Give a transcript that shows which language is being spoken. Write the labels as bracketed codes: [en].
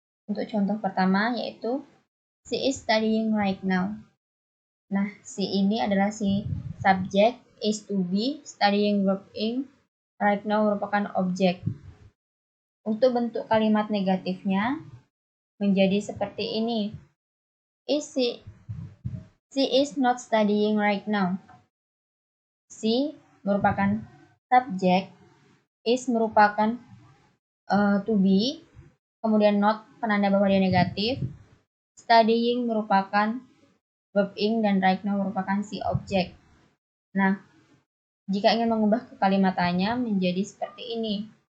[id] Untuk contoh pertama yaitu [en] she is studying right now. [id] Nah, she ini adalah si subjek, is to be, studying verb ing, right now merupakan objek. Untuk bentuk kalimat negatifnya menjadi seperti ini. [en] She is not studying right now. [id] She merupakan subjek, is merupakan to be, kemudian not penanda bahwa dia negatif, studying merupakan verb ing, dan right now merupakan si objek. Nah, jika ingin mengubah kekalimatannya menjadi seperti ini.